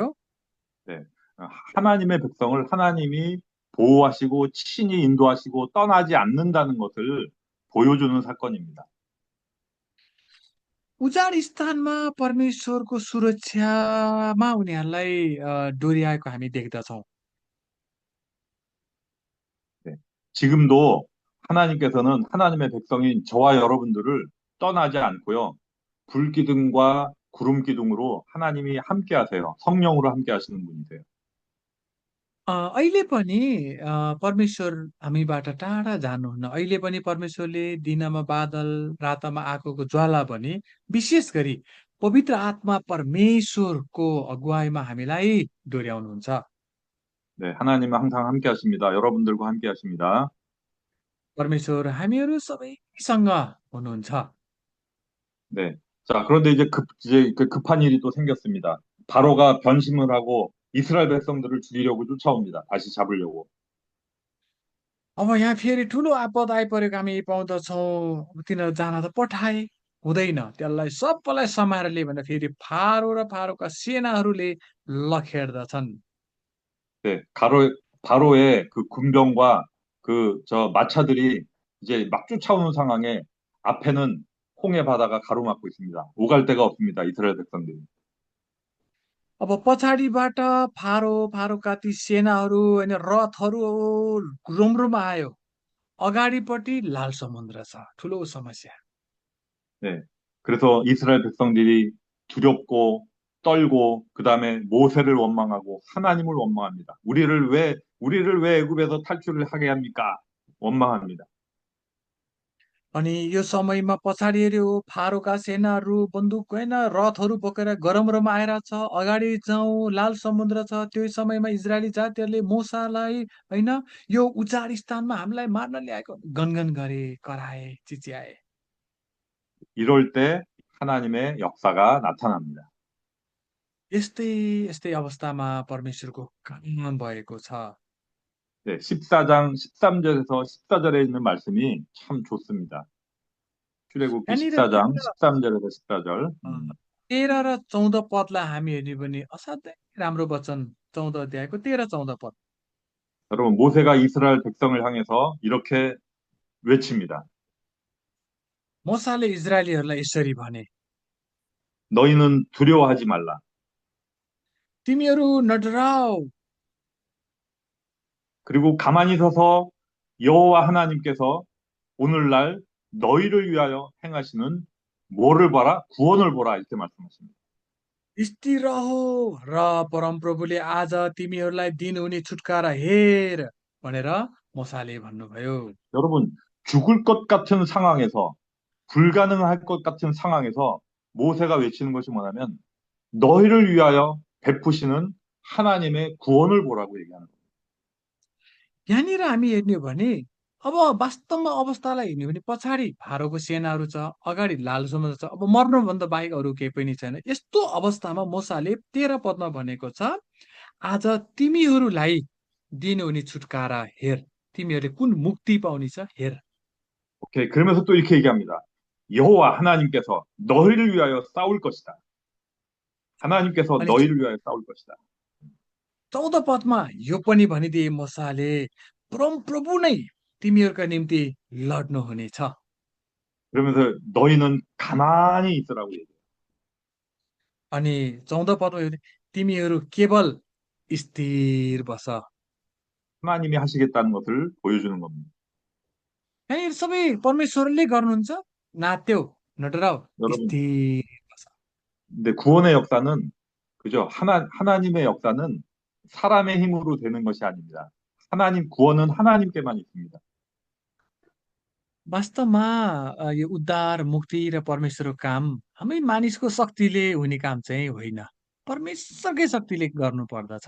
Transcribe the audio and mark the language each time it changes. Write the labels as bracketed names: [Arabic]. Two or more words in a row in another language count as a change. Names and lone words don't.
[Korean] 네, 하나님의 백성을 하나님이 보호하시고 친히 인도하시고 떠나지 않는다는 것을 보여주는 사건입니다. [Nepali] उजाड स्थानमा परमेश्वरको सुरक्षामा उनीहरूलाई डोर्याएको हामी देख्दछौँ। [Korean] 네, 지금도 하나님께서는 하나님의 백성인 저와 여러분들을 떠나지 않고요. 불 기둥과 구름 기둥으로 하나님이 함께 하세요. 성령으로 함께 하시는 분이세요. [Nepali] अहिले पनि परमेश्वर हामीबाट टाढा जानुहुन्न। अहिले पनि परमेश्वरले दिनमा बादल, रातमा आगोको ज्वाला पनि विशेष गरी पवित्र आत्मा परमेश्वरको अगुवाईमा हामीलाई डोर्याउनुहुन्छ। [Korean] 네, 하나님은 항상 함께 하십니다. 여러분들과 함께 하십니다. [Nepali] परमेश्वर हामीहरू सबैसँग हुनुहुन्छ। [Korean] 네. 자, 그런데 이제 그 급한 일이 또 생겼습니다. 바로가 변심을 하고 이스라엘 백성들을 죽이려고 쫓아옵니다. 다시 잡으려고. [Nepali] अब यहाँ फेरि ठुलो आपद आइपरेको हामी पाउँदछौँ। अब तिनीहरू जान त पठाए, हुँदैन, त्यसलाई सबैलाई समाएर भने फेरि फारो र फारोका सेनाहरूले लखेड्दछन्। [Korean] 네, 바로의 그 군병과 그 저 마차들이 이제 막 쫓아오는 상황에 앞에는 홍해 바다가 가로막고 있습니다. 오갈 데가 없습니다. 이스라엘 백성들이. [Nepali] अब पछाडिबाट फारोका ती सेनाहरू होइन, रथहरू रोमरोम आयो। अगाडिपट्टि लाल समुद्र छ, ठुलो समस्या। [Korean] 네. 그래서 이스라엘 백성들이 두렵고 떨고 그다음에 모세를 원망하고 하나님을 원망합니다. 우리를 왜 애굽에서 탈출을 하게 합니까? 원망합니다. [Nepali] अनि यो समयमा पछाडि हेऱ्यो, फारोका सेनाहरू बन्दुक होइन, रथहरू बोकेर गरमरमा आएर छ। अगाडि जाउँ, लाल समुद्र छ। त्यो समयमा इजरायली जातिहरूले मोसालाई होइन, यो उचाड स्थानमा हामीलाई मार्न ल्याएको गनगन गरे, कराए, चिच्याए। [Korean] 이럴 때 하나님의 역사가 나타납니다. [Nepali] यस्तै यस्तै अवस्थामा परमेश्वरको काम भएको छ। [Korean] 네, 14장 13절에서 14절에 있는 말씀이 참 좋습니다. 출애굽기 [Nepali] यहाँनिर [Korean] 14장 13절에서 14절. [Nepali] 13 र 14 पदलाई हामी हेर्ने भने असाध्यै राम्रो वचन, 14 अध्यायको 13, 14 पद। [Korean] 여러분, 모세가 이스라엘 백성을 향해서 이렇게 외칩니다. [Nepali] मोसाले इजरायलीहरूलाई यसरी भने, [Korean] 너희는 두려워하지 말라. [Nepali] तिमीहरू नडराऊ। [Korean] 그리고 가만히 서서 여호와 하나님께서 오늘날 너희를 위하여 행하시는 뭐를 봐라? 구원을 보라. 이렇게 말씀하십니다. [Nepali] स्थिर रहो र परमप्रभुले आज तिमीहरूलाई दिनुहुने छुटकारा हेर भनेर मोसाले भन्नुभयो। [Korean] 여러분, 죽을 것 같은 상황에서, 불가능할 것 같은 상황에서 모세가 외치는 것이 뭐냐면 너희를 위하여 베푸시는 하나님의 구원을 보라고 얘기하는 거예요. [Nepali] यहाँनिर हामी हेर्ने हो भने अब वास्तवमा अवस्थालाई हेर्ने हो भने पछाडि फारोको सेनाहरू छ, अगाडि लाल समुद्र छ। अब मर्नुभन्दा बाहेक अरू केही पनि छैन। यस्तो अवस्थामा मोसाले 13 पदमा भनेको छ, आज तिमीहरूलाई दिनुहुने छुटकारा हेर, तिमीहरूले कुन मुक्ति पाउने छ हेर। [Korean] 오케이. 그러면서 또 이렇게 얘기합니다. 여호와 하나님께서 너희를 위하여 싸울 것이다. 하나님께서 [Nepali] अनि [Korean] 너희를 위하여 싸울 것이다. [Nepali] 14 पदमा यो पनि भनिदिए मोसाले, परमप्रभु नै तिमीहरूका निम्ति लड्नुहुनेछ। [Korean] 그러면서 너희는 가만히 있으라고 얘기해요. [Nepali] अनि 14 पदमा यो तिमीहरू केवल स्थिर बस। [Korean] 하나님이 하시겠다는 것을 보여주는 겁니다. [Nepali] यहाँनिर सबै परमेश्वरले गर्नुहुन्छ, नात्यो, नडराउ, [Korean] 여러분, [Nepali] स्थिर बस। [Korean] 근데 구원의 역사는 그죠? 하나님의 역사는 사람의 힘으로 되는 것이 아닙니다. 구원은 하나님께만 있습니다. [Nepali] वास्तवमा यो उद्धार, मुक्ति र परमेश्वरको काम हामी मानिसको शक्तिले हुने काम चाहिँ होइन, परमेश्वरकै शक्तिले गर्नु पर्दछ।